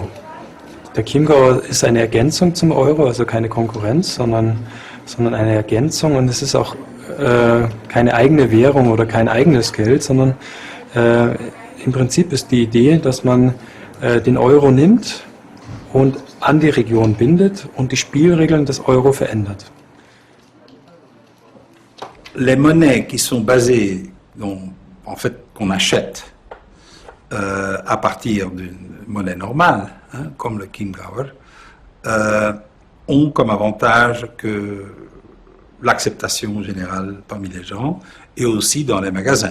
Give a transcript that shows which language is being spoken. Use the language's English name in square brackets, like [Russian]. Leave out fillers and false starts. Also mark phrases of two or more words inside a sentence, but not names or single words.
[German] Der Chiemgauer ist eine Ergänzung zum Euro, also keine Konkurrenz, sondern eine Ergänzung, und es ist auch keine eigene Währung oder kein eigenes Geld, sondern im Prinzip ist die Idee, dass man den Euro nimmt und an die Region bindet und die Spielregeln des Euro verändert. [French] Les monnaies qui sont basées, en fait, qu'on achète à partir d'une monnaie normale, comme le Chiemgauer, ont comme avantage que l'acceptation générale parmi les gens et aussi dans les magasins.